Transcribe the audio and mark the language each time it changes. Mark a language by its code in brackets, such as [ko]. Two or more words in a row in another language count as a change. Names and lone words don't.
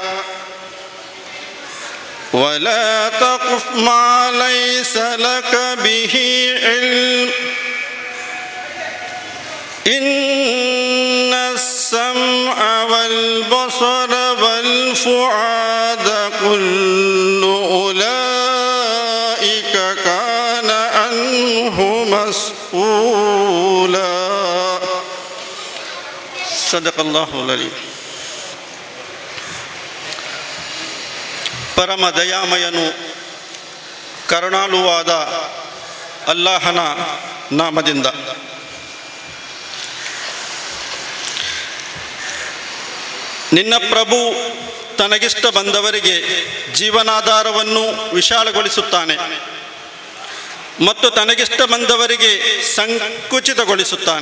[ar] ولا تقف ما ليس لك به علم إن السمع والبصر والفؤاد كل أولئك كان عنه مسؤولا. صدق الله العظيم. [kn] ಪರಮ ದಯಾಮಯನು ಕರುಣಾಳುವಾದ ಅಲ್ಲಾಹನ ನಾಮದಿಂದ ನಿನ್ನ ಪ್ರಭು ತನಗಿಷ್ಟ ಬಂದವರಿಗೆ ಜೀವನಾಧಾರವನ್ನು ವಿಶಾಲಗೊಳಿಸುತ್ತಾನೆ ಮತ್ತು ತನಗಿಷ್ಟ ಬಂದವರಿಗೆ ಸಂಕುಚಿತಗೊಳಿಸುತ್ತಾನೆ.